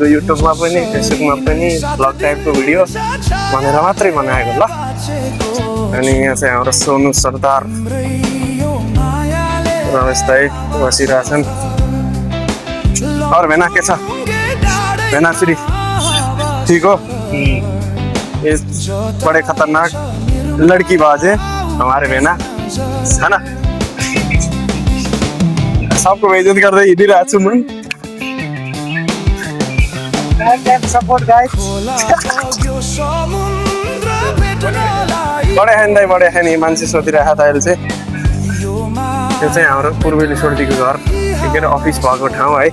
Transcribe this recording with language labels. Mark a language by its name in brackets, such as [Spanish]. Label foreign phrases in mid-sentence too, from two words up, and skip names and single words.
[Nepali] युट्युबमा पनि फेसबुकमा पनि भ्लग टाइपको भिडियो भनेर मात्रै बनाएको ल। अनि यहाँ चाहिँ हाम्रो सोनु सरदार रमेश दाई बसिरहेछन्। और भेना के छ? भेना श्री ठीक हो? [Hindi] ये बड़े खतरनाक लड़की बाज है हमारे भेना है ना। [Nepali] सबको बेइज्जत गर्दै हिँडिरहेको छु म। [English] support guys. [Nepali] बडे खाइन दाइ, बडे खाइन। मान्छे सोधिरहेको त अहिले चाहिँ। यो चाहिँ हाम्रो पूर्वेली सोल्टीको घर, के अरे अफिस भएको ठाउँ है।